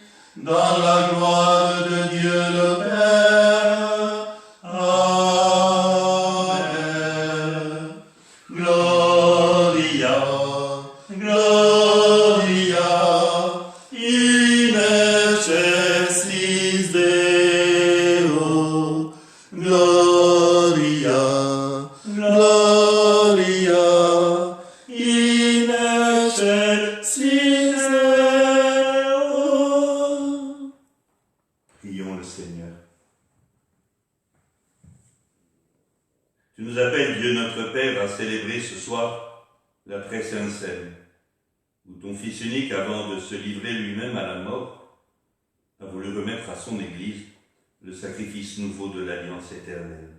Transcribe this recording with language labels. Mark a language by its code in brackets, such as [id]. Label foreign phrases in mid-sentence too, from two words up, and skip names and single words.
[fr] dans la gloire de Dieu le Père. Amen. [la] Gloria, Gloria, in excelsis Deo. Gloria, Gloria, in excelsis Deo. [fr] Prions le Seigneur. Tu nous appelles, Dieu notre Père, à célébrer ce soir la très sainte scène, où ton Fils unique, avant de se livrer lui-même à la mort, a voulu remettre à son Église le sacrifice nouveau de l'alliance éternelle.